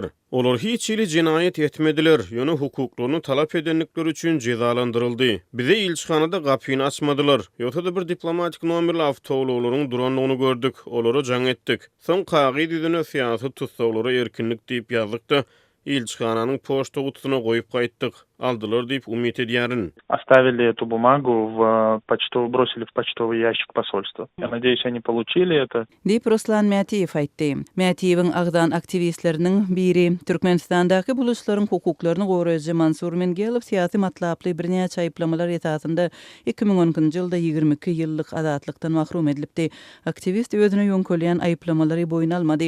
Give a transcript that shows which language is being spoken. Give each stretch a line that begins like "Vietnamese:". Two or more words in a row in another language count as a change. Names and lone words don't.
Turkmen: Olar hiç ili jinayet etmediler, ýöne hukuklaryny talap edenlikleri üçin cezalandyryldy. Bize ilçihanada gapyny açmadylar. Ýöne bir diplomatik nomerli awtowlaryň duranlygyny gördük, olary jaň etdik. Soň kagy düzüne syýasy tutsaglary erkinlik diýip ýazykda ilçihananyň poçta gutusuna goýup gaýtdyk. Aldılar diýip umyt edýärin.
Russian: Оставили эту бумагу бросили в почтовый ящик посольства. Я надеюсь, они получили это.
Turkmen: Diýip Ruslan Miýatiýew aýtdy. Miýatiýewiň agdan aktivistleriniň biri Türkmenistandaky buluşlaryň hukuklaryny goraýjy Mansur Mingelov syýasy matlaply birnäçe aýplamalar ýetýärinde 2010-njy ýylda 22 ýyllyk azatlykdan mahrum edilipdi. Aktivist özüne ýöňkelýän aýplamalary boyun almady.